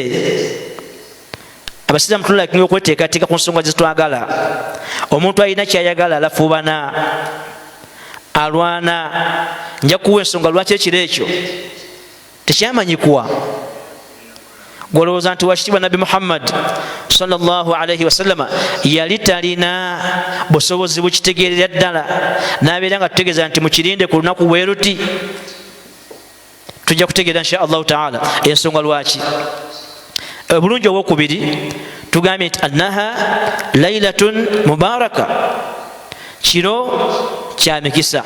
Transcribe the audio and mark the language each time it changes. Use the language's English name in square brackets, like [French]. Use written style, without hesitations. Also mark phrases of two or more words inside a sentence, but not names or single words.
[Ganda] Abasiraamu tulina okweteekateeka ku nsonga zitwagala. Omuntu alina kyayagala alafuubana, alwana. Nja kuwa ensonga lwaki ekiro ekyo tekyamanyikuwa. Gwolowooza nti wakitiibwa Nabbi Muhammad [Arabic] صلى الله عليه وسلم [Ganda] yali talina busobozi bukitegeerera ddala, n'abeera nga tutegeeza nti mukirinde ku lunaku bweruti. Tujja kutegeera [Arabic] إن شاء الله تعالى [Ganda] ensonga lwaki. Obulungi obwokubiri, tugambye nti [Arabic] أنها ليلة مباركة, [Ganda] kiro kya mikisa.